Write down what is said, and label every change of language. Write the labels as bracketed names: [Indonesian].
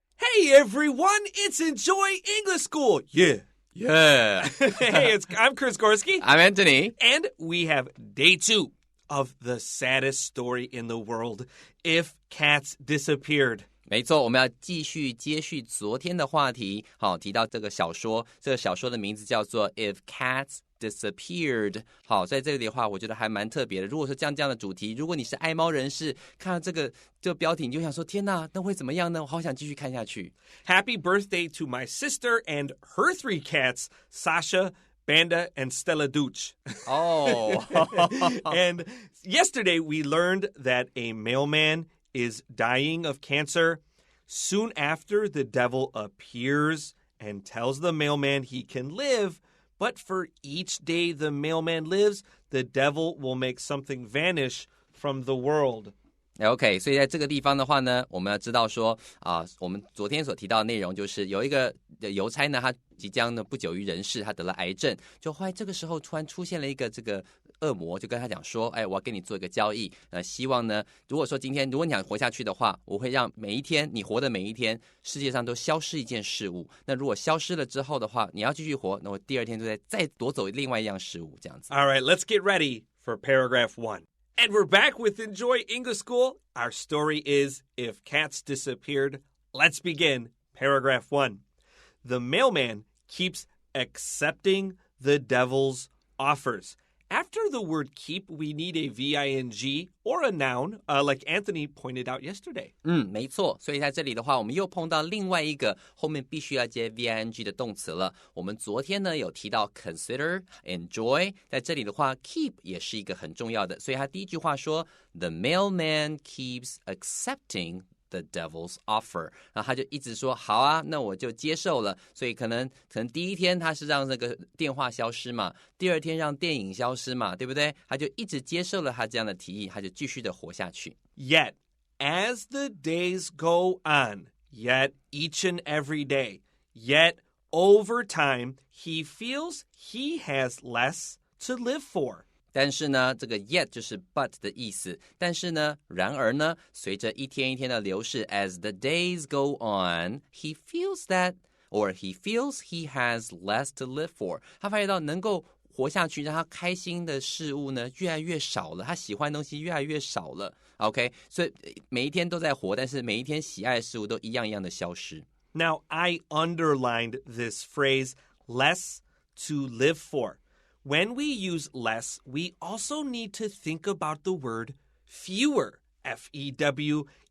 [English] Hey everyone, it's Enjoy English School. Yeah. Hey, I'm Chris Gorski. I'm Antony. And we have day 2 of the saddest story in the world, If Cats Disappeared. [Chinese] 没错，我们要继续接续昨天的话题。好，提到这个小说，这个小说的名字叫做 If Cats Disappeared。好，在这里的话，我觉得还蛮特别的。如果是这样的主题，如果你是爱猫人士，看到这个标题，你就想说：天哪，那会怎么样呢？我好想继续看下去。 [English] Happy birthday to my sister and her 3 cats, Sasha, Banda, and Stella Dooch. Oh. And yesterday we learned that a mailman is dying of cancer. Soon after, the devil appears and tells the mailman he can live, but for each day the mailman lives, the devil will make something vanish from the world. [Chinese] OK， 所以在这个地方的话呢，我们要知道说我们昨天所提到的内容就是有一个邮差呢，他即将呢不久于人世，他得了癌症，就后来这个时候突然出现了一个这个恶魔，就跟他讲说，我要跟你做一个交易，希望呢，如果说今天如果你想活下去的话，我会让每一天你活的每一天，世界上都消失一件事物。那如果消失了之后的话，你要继续活，那我第二天就再夺走另外一样事物，这样子。 [English] All right, let's get ready for paragraph 1.And we're back with Enjoy English School. Our story is If Cats Disappeared. Let's begin. Paragraph 1. The mailman keeps accepting the devil's offers. After the word keep, we need a V-I-N-G or a noun, like Anthony pointed out yesterday. [Chinese] 没错，所以在这里的话，我们又碰到另外一个后面必须要接 V-I-N-G 的动词了。我们昨天呢有提到 consider, enjoy， 在这里的话 keep 也是一个很重要的，所以他第一句话说 [English] The mailman keeps accepting the devil's offer， [Chinese] 然后他就一直说好啊，那我就接受了。所以可能第一天他是让那个电话消失嘛，第二天让电影消失嘛，对不对？他就一直接受了他这样的提议，他就继续的活下去。 [English] Yet, as the days go on, yet each and every day, yet over time, he feels he has less to live for. [Chinese] 但是呢，这个 yet 就是 but 的意思。但是呢，然而呢，随着一天一天的流逝 [English] as the days go on, he feels that, or he feels he has less to live for. [Chinese] 他发现到能够活下去，让他开心的事物呢，越来越少了，他喜欢的东西越来越少了。 OK， 所以每一天都在活，但是每一天喜爱的事物都一样一样的消失。 [English] Now, I underlined this phrase, less to live for.When we use less, we also need to think about the word fewer, F-E-W-E-R.